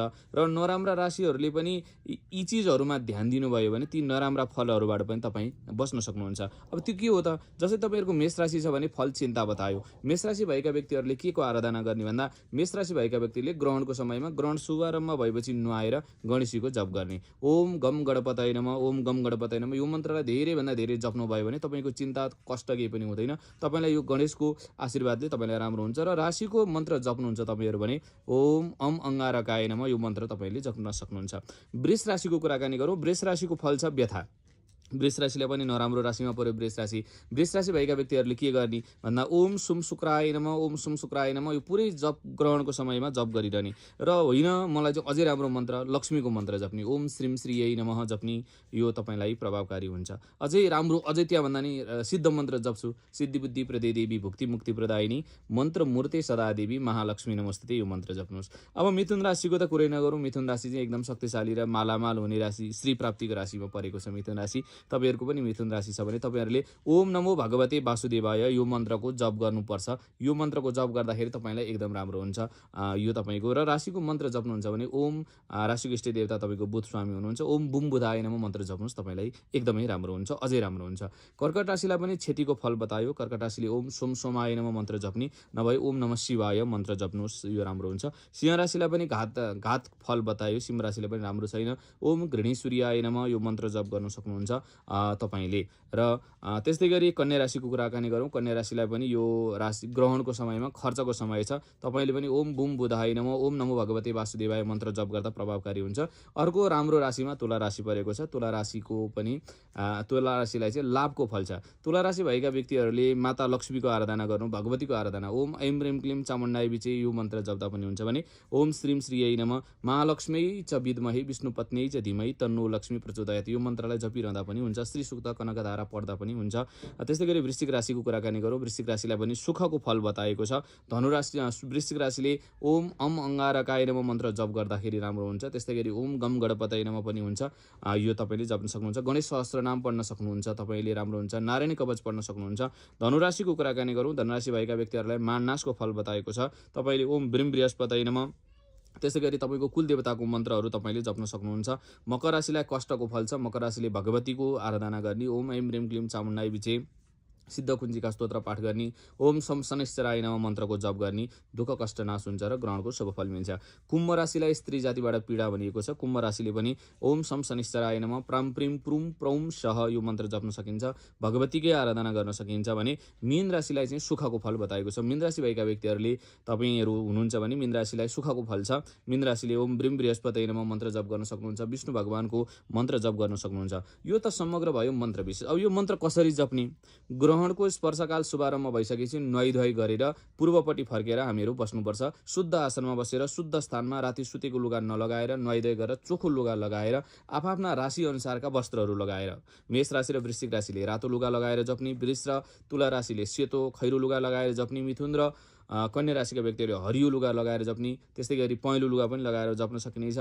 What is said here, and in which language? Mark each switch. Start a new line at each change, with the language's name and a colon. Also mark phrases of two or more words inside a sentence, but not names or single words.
Nepali: र नराम्रा राशिहरूले पनि यी चिजहरूमा ध्यान दिनुभयो भने ती नराम्रा फलहरूबाट पनि तपाईँ बच्न सक्नुहुन्छ। अब त्यो के हो त, जस्तै तपाईँहरूको मेष राशि छ भने फल चिन्ता बतायो। मेष राशि भएका व्यक्तिहरूले के को आराधना गर्ने भन्दा मेष राशि भएका व्यक्तिले ग्रहणको समयमा ग्रहण शुभारम्भ भएपछि नुहाएर गणेशजीको जप गर्ने।
Sanskrit: ओम गम गणपतये नमः, ओम गम गणपतये नमः।
Nepali: यो मन्त्रलाई धेरैभन्दा धेरै जप्नुभयो भने तपाईँको चिन्ता कष्ट केही पनि हुँदैन। तपाईँलाई यो गणेशको आशीर्वादले तपाईँलाई राम्रो हुन्छ। र राशिको मन्त्र जप्नुहुन्छ तपाईँहरू भने
Sanskrit: ओम अम अङ्गारकाय नमः,
Nepali: यो मन्त्र तपाईँले जप्न सक्नुहुन्छ। वृष राशिको कुराकानी गरौँ। वृष राशिको फल छ व्यथा। वृष राशिलाई पनि नराम्रो राशिमा पर्यो वृष राशि। वृष राशि भएका व्यक्तिहरूले के गर्ने भन्दा
Sanskrit: ओम सुम शुक्राय नमः, ओम सुम शुक्राय नमः,
Nepali: यो पुरै जप ग्रहणको समयमा जप गरिरहने। र होइन मलाई चाहिँ अझै राम्रो मन्त्र लक्ष्मीको मन्त्र जप्ने,
Sanskrit: ओम श्रीम श्रीयै नमः
Nepali: जप्ने, यो तपाईँलाई प्रभावकारी हुन्छ। अझै राम्रो, अझै त्यहाँभन्दा नि सिद्ध मन्त्र जप्छु,
Sanskrit: सिद्धि बुद्धि प्रदे देवी भुक्ति मुक्ति प्रदायिनी मन्त्र मूर्ते सदा देवी महालक्ष्मी नमस्ते,
Nepali: यो मन्त्र जप्नुहोस्। अब मिथुन राशिको त कुरै नगरौँ। मिथुन राशि चाहिँ एकदम शक्तिशाली र मालामाल हुने राशि, श्री प्राप्तिको राशिमा परेको छ मिथुन राशि। तपाईँहरूको पनि मिथुन राशि छ भने तपाईँहरूले
Sanskrit: ओम नमो भगवते वासुदेवाय
Nepali: यो मन्त्रको जप गर्नुपर्छ। यो मन्त्रको जप गर्दाखेरि तपाईँलाई एकदम राम्रो हुन्छ यो तपाईँको। र राशिको मन्त्र जप्नुहुन्छ भने ओम राशिको इष्ट देवता तपाईँको बुध स्वामी हुनुहुन्छ,
Sanskrit: ओम बुम बुधाय नमः
Nepali: मन्त्र जप्नुहोस्, तपाईँलाई एकदमै राम्रो हुन्छ, अझै राम्रो हुन्छ। कर्कट राशिलाई पनि क्षतिको फल बतायो। कर्कट राशिले
Sanskrit: ओम सोम सोमाय नमः
Nepali: मन्त्र जप्ने, नभए
Sanskrit: ओम नमः शिवाय
Nepali: मन्त्र जप्नुहोस्, यो राम्रो हुन्छ। सिंह राशिलाई पनि घात फल बतायो। सिंह राशिलाई पनि राम्रो छैन।
Sanskrit: ओम घृणी सूर्याय नमः
Nepali: यो मन्त्र जप गर्न सक्नुहुन्छ तपाईँले। र त्यस्तै गरी कन्या राशिको कुराकानी गरौँ। कन्या राशिलाई पनि यो राशि ग्रहणको समयमा खर्चको समय छ। तपाईँले पनि
Sanskrit: ओम बुम बुधाय नमः, ओम नमो भगवते वासुदेवाय
Nepali: मन्त्र जप गर्दा प्रभावकारी हुन्छ। अर्को राम्रो राशिमा तुला राशि परेको छ। तुला राशिको पनि तुला राशिलाई चाहिँ लाभको फल छ। तुला राशि भएका व्यक्तिहरूले माता लक्ष्मीको आराधना गर्नु, भगवतीको आराधना,
Sanskrit: ओम ऐम रेम क्लिम चामुण्डाय विचे
Nepali: यो मन्त्र जप्दा पनि हुन्छ भने
Sanskrit: ओम श्रीम श्रीयै नमः, महालक्ष्मी च विद्महे विष्णुपत्नी च धीमहि तन्नो लक्ष्मी प्रचोदयात्
Nepali: यो मन्त्रलाई जपिरहँदा पनि हुन्छ। श्री सूक्त कनकधारा पढ्दा पनि हुन्छ। त्यस्तै गरी वृश्चिक राशिको कुराकानी गरौँ। वृश्चिक राशिलाई पनि सुखको फल बताएको छ। वृश्चिक राशिले
Sanskrit: ओम अम अङ्गारकाय नमः
Nepali: मन्त्र जप गर्दाखेरि राम्रो हुन्छ। त्यस्तै गरी
Sanskrit: ओम गम गणपतये नमः
Nepali: पनि हुन्छ, यो तपाईँले जप्न सक्नुहुन्छ। गणेश सहस्त्रनाम पढ्न सक्नुहुन्छ, तपाईँले राम्रो हुन्छ। नारायणी कवच पढ्न सक्नुहुन्छ। धनुराशिको कुराकानी गरौँ। धनुराशि भएका व्यक्तिहरूलाई माननाशको फल बताएको छ।
Sanskrit: तपाईँले ओम ब्रिम बृहस्पतये नमः,
Nepali: त्यसै गरी तपाईँको कुलदेवताको मन्त्रहरू तपाईँले जप्न सक्नुहुन्छ। मकर राशिलाई कष्टको फल छ। मकर राशिले भगवतीको आराधना गर्ने,
Sanskrit: ओम ऐम रेम क्लिम चामुण्डाय विचे
Nepali: सिद्ध कुञ्जिका स्तोत्र पाठ गर्ने,
Sanskrit: ओम सम शनिश्चराय नमः
Nepali: मन्त्रको जप गर्ने, दुःख कष्ट नाश हुन्छ र ग्रहणको शुभफल मिल्छ। कुम्भ राशिलाई स्त्री जातिबाट पीडा भनिएको छ। कुम्भ राशिले पनि
Sanskrit: ओम सम शनिश्चराय नमः प्राम प्रिम प्रुम प्रौम सह
Nepali: यो मन्त्र जप्न सकिन्छ, भगवतीकै आराधना गर्न सकिन्छ भने मीन राशिलाई चाहिँ सुखको फल बताएको छ। मीन राशि भएका व्यक्तिहरूले तपाईँहरू हुनुहुन्छ भने मीन राशिलाई सुखको फल छ। मीन राशिले
Sanskrit: ओम ब्रिम बृहस्पतये नमः
Nepali: मन्त्र जप गर्न सक्नुहुन्छ, विष्णु भगवानको मन्त्र जप गर्न सक्नुहुन्छ। यो त समग्र भयो मन्त्र विशेष। अब यो मन्त्र कसरी जप्ने, ग्रहण ग्रहणको स्पर्शकाल शुभारम्भ भइसकेपछि नुहाइधुवाइ गरेर पूर्वपट्टि फर्केर हामीहरू बस्नुपर्छ। शुद्ध आसनमा बसेर शुद्ध स्थानमा राति सुतेको लुगा नलगाएर नुहाइधुवाइ गरेर चोखो लुगा लगाएर आफ्ना राशि अनुसारका वस्त्रहरू लगाएर, मेष राशि र वृश्चिक राशिले रातो लुगा लगाएर जप्नी, वृष र तुला राशिले सेतो खैरो लुगा लगाएर जप्नी, मिथुन र कन्या राशिका व्यक्तिहरूले हरियो लुगा लगाएर जप्नी, त्यस्तै गरी पहेँलो लुगा पनि लगाएर जप्न सकिनेछ।